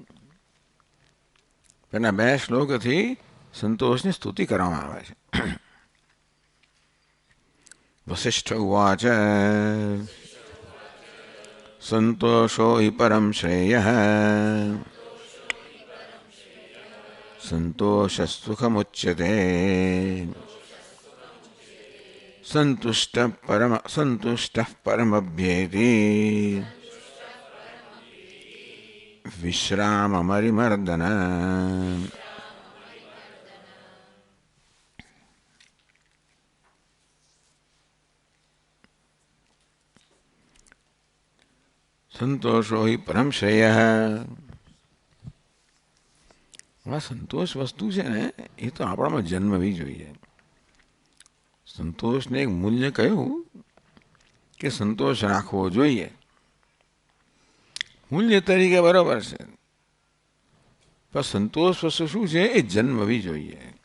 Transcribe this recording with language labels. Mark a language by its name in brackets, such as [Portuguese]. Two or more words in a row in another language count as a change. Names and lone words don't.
[Gujarati] પેલા બે શ્લોકથી સંતોષની સ્તુતિ કરવામાં આવે છે. [Sanskrit] વસિષ્ઠ ઉવાચ સંતોષો હિ પરમ શ્રેય संतोष सुखमुच्यते संतुष्टः परमभ्येति विश्राममरिमर्दन। संतोषो ही परम श्रेयः। [Gujarati] આ સંતોષ વસ્તુ છે ને એ તો આપણામાં જન્મવી જોઈએ. સંતોષને એક મૂલ્ય કહ્યું કે સંતોષ રાખવો જોઈએ, મૂલ્ય તરીકે બરાબર છે, પણ સંતોષ વસ્તુ શું છે એ જન્મવી જોઈએ.